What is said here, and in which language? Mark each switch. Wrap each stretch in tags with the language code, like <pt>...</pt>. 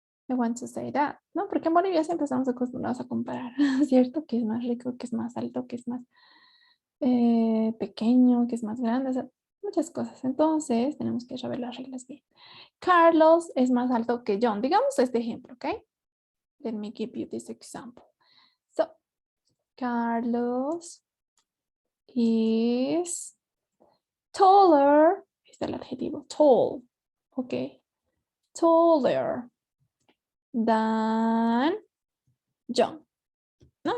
<en>I want to say that, ¿no?</en> <es>Porque en Bolivia siempre estamos acostumbrados a comparar, ¿cierto? Que es más rico, que es más alto, que es más pequeño, que es más grande, o sea, muchas cosas. Entonces, tenemos que saber las reglas bien. Carlos es más alto que John. Digamos este ejemplo, ¿ok?</es> <en>Let me give you this example. So, Carlos is taller,</en> <es>es el adjetivo,</es> <en>tall, ¿ok? Taller than John, ¿no?</en>